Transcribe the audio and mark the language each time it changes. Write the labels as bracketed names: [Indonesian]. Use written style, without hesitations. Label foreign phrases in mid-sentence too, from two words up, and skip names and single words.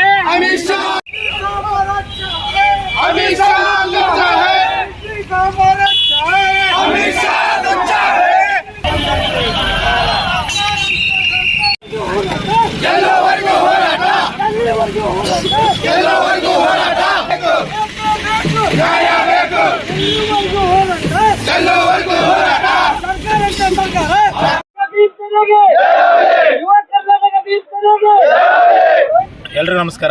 [Hindi] अमित शाह अमित शाह लुच्चा है अमित शाह लुच्चा है [Kannada] ಎಲ್ಲವರೆಗೂ ಹೋರಾಟ ಎಲ್ಲವರೆಗೂ ಹೋರಾಟ ನ್ಯಾಯ ಬೇಕು ಎಲ್ಲವರೆಗೂ ಹೋರಾಟ ಎಲ್ಲರಿಗೂ ನಮಸ್ಕಾರ.